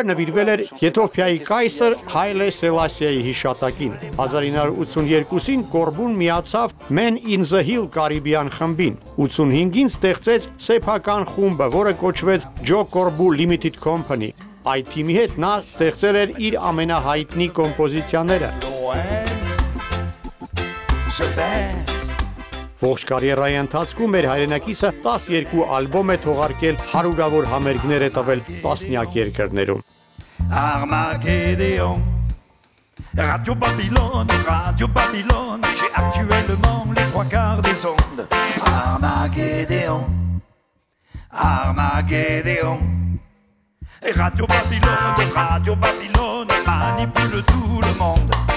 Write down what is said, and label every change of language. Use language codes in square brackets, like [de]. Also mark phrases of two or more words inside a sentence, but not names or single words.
[hy] նվիրվել էր Եթովպիայի կայսր Հայլե Սելասիայի հիշատակին։ 1982-ին Կորբուն միացավ Men in the Hill կարիբյան խմբին։ 85-ին ստեղծեց սեփական խումբը, որը կոչվեց Ջո Կորբու Limited Company։ Այդ թիմի հետ նա ստեղծել էր իր ամենահայտնի կոմպոզիցիաները։ Ողջ կարիերայի ընթացքում մեր հայրենակիցը 12 ալբոմ է թողարկել, հարյուրավոր համերգներ է տվել տասնյակ երկրներում։ [fr] Armageddon, Radio Babylone, j'ai actuellement les 3/4 des ondes. Armageddon, Radio Babylone manipule tout le monde.